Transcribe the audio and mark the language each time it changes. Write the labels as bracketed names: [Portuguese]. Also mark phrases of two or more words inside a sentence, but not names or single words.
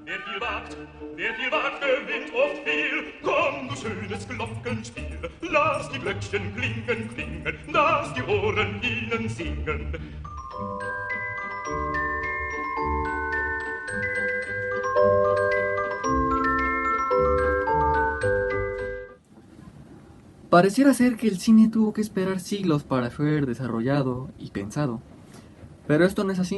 [German] Wer viel wagt, gewinnt oft viel. Komm, du schönes Glockenspiel, lass die Glöckchen klingen, klingen, lass die Ohren ihnen singen. [Spanish] Pareciera ser que el cine tuvo que esperar siglos para ser desarrollado y pensado, pero esto no es así.